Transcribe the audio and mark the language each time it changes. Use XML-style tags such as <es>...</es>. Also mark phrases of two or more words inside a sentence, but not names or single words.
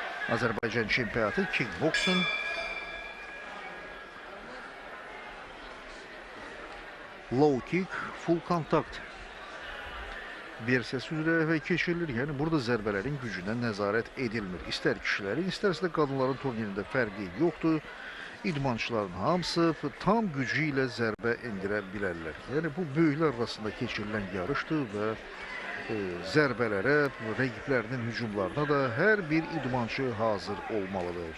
<az>Azərbaycan çempionatı kickboksun</az> <en>low kick,</en> <az>full kontakt versiyası üzrə keçirilir. Yəni burada zərbələrin gücünə nəzarət edilmir. İstər kişilərin, istərsə də qadınların turnirində fərqi yoxdur. İdmançıların hamısı tam gücü ilə zərbə endirə bilərlər. Yəni bu böyüklər arasında keçirilən yarışdır və zərbələrə, rəqiblərinin hücumlarına da hər bir idmançı hazır olmalıdır.</az>